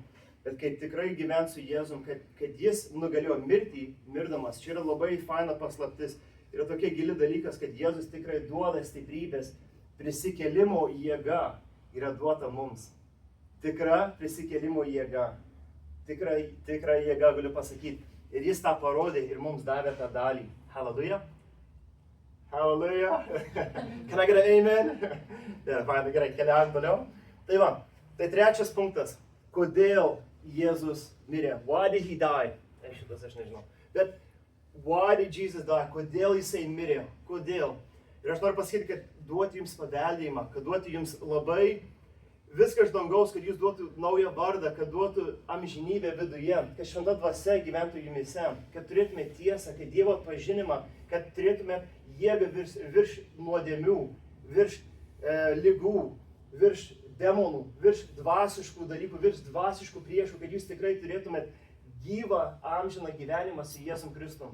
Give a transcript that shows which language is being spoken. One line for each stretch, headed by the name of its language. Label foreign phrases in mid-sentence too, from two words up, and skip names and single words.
Lithuanian: Bet kai tikrai gyvent su Jėzum, kad jis nugalėjo mirtį, mirdamas, čia yra labai faina paslaptis. Yra tokia gili dalykas, kad Jėzus tikrai duoda stiprybės, prisikėlimo jėga yra duota mums. Tikra prisikėlimo jėga. Tikra jėga, galiu pasakyti. Ir jis tą parodė ir mums davė tą dalį.
English: Halleluja. Halleluja. Can I get an amen?
Lithuanian: Fainai, gerai, keliaujam toliau. Tai va, tai trečias punktas. Kodėl Jėzus mirė?
English: Why did he die?
Lithuanian: Šitas aš nežinau. Bet
English: why did Jesus die?
Lithuanian: Kodėl jisai mirė? Kodėl? Ir aš noriu pasakyti, kad duoti jums paveldėjimą, kad duoti jums labai viską iš dangaus, kad jūs duotų naują vardą, kad duotų amžinybę viduje, kad šventa dvasia gyventų jumise, kad turėtume tiesą, kad Dievo atpažinimą, kad turėtume jėgą virš nuodėmių, virš ligų, virš demonų, virš dvasiškų dalykų, virš dvasiškų priešų, kad jūs tikrai turėtumėt gyvą amžiną gyvenimą su Jėzum Kristum.